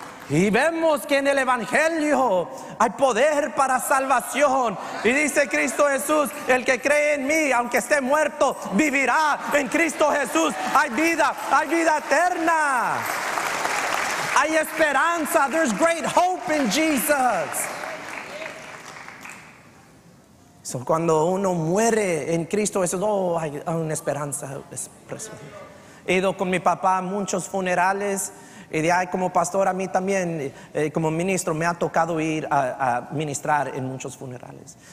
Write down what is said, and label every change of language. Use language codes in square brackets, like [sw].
[es] Y vemos que en el Evangelio hay poder para salvación. Y dice Cristo Jesús, el que cree en mí, aunque esté muerto, vivirá. En Cristo Jesús hay vida eterna. Hay esperanza. [en] There's great hope in Jesus. [es] So, cuando uno muere en Cristo Jesús, hay una esperanza. He ido con mi papá a muchos funerales. Y de ahí como pastor a mí también, como ministro, me ha tocado ir a ministrar en muchos funerales.